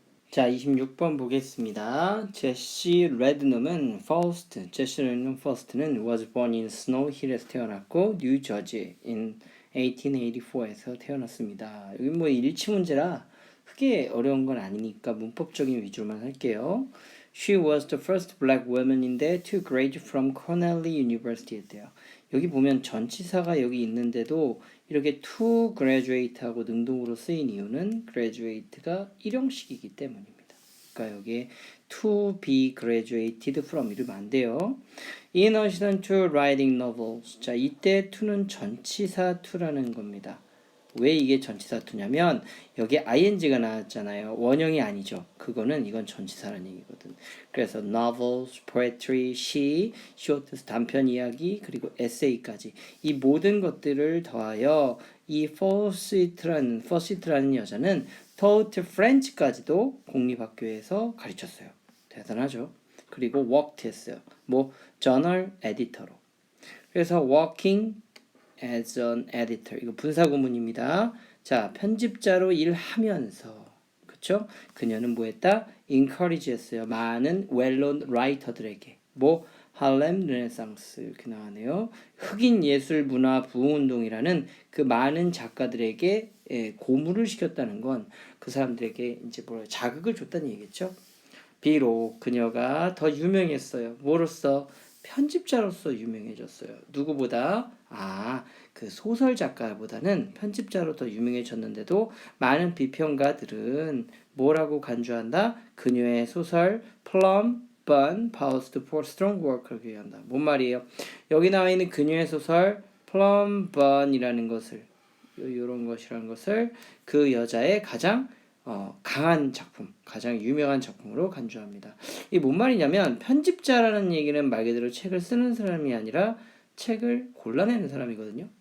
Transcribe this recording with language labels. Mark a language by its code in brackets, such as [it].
[ko] 자, 26번 보겠습니다. 제시 레드넘은 제시 레드넘 퍼스트는 [en] was born in Snow Hill [ko] 에서 태어났고 뉴 저지 in 1884에서 태어났습니다. 여기 뭐 일치 문제라 크게 어려운 건 아니니까 문법적인 위주로만 할게요. [en] She was the first black woman인데 to graduate from Cornell University [ko] 했대요. 여기 보면 전치사가 여기 있는데도 이렇게 to graduate하고 능동으로 쓰인 이유는 graduate가 일형식이기 때문입니다. 그러니까 여기에 [en] to be graduated from [ko] 이러면 안 돼요. [en] In addition to writing novels. [ko] 자, 이때 to는 전치사 to라는 겁니다. 왜 이게 전치사 to냐면 여기에 ing가 나왔잖아요. 원형이 아니죠. 이건 전치사라는 얘기거든. 그래서 novels, poetry, 시, short 단편 이야기, 그리고 essay까지 이 모든 것들을 더하여 이 Fawcett라는 여자는 [en] taught French [ko] 까지도 공립학교에서 가르쳤어요. 대단하죠. 그리고 worked 했어요. 뭐 journal editor로. 그래서 [en] working as an editor. [ko] 이거 분사구문입니다. 자, 편집자로 일하면서 그쵸? 그녀는 뭐 했다? encourage 했어요. 많은 well-known writer들에게. 뭐 할렘 르네상스 이렇게 나오네요. 흑인 예술 문화 부흥운동이라는 그 많은 작가들에게 고무를 시켰다는 건 그 사람들에게 이제 자극을 줬다는 얘기겠죠. 비록 그녀가 더 유명했어요. 뭐로써? 편집자로서 유명해졌어요. 누구보다? 그 소설 작가보다는 편집자로 더 유명해졌는데도 많은 비평가들은 뭐라고 간주한다? 그녀의 소설 Plum Bun Paused for Strong Work를 얘기한다. 뭔 말이에요? 여기 나와 있는 그녀의 소설 Plum Bun이라는 것을 이런 것이라는 것을 그 여자의 가장 강한 작품, 가장 유명한 작품으로 간주합니다. 이게 뭔 말이냐면 편집자라는 얘기는 말 그대로 책을 쓰는 사람이 아니라 책을 골라내는 사람이거든요.